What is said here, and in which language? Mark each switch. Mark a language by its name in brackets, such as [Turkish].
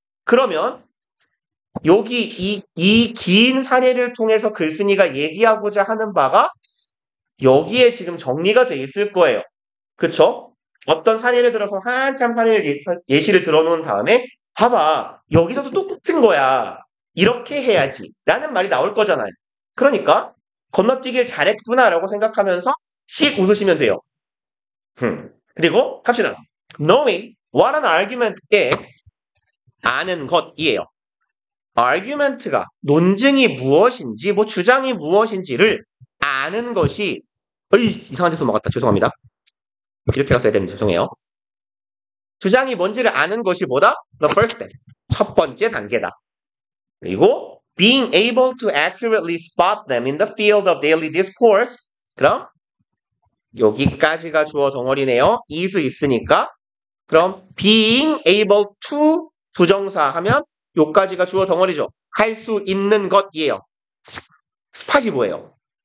[Korean] 그러면 여기 이 긴 사례를 통해서 글쓴이가 얘기하고자 하는 바가 여기에 지금 정리가 돼 있을 거예요. 그쵸? 어떤 사례를 들어서 한참 사례를 예시를 들어놓은 다음에 봐봐 여기서도 똑같은 거야. 이렇게 해야지 라는 말이 나올 거잖아요. 그러니까 건너뛰길 잘했구나라고 생각하면서 씩 웃으시면 돼요. 그리고 갑시다. [English] Knowing what an argument is [Korean] 아는 것이에요. argument가 논증이 무엇인지 뭐 주장이 무엇인지를 아는 것이 이상한 데서 막았다. 죄송합니다. 이렇게 갔어야 되는데 죄송해요. 주장이 뭔지를 아는 것이 뭐다? [English] The first step. [Korean] 첫 번째 단계다. 그리고 [English] being able to accurately spot them in the field of daily discourse. [Korean] 그럼 여기까지가 주어 덩어리네요. is 있으니까 그럼 [English] being able to [Korean] 부정사 하면 요까지가 주어 덩어리죠. 할 수 있는 것이에요. 스팟이 뭐예요?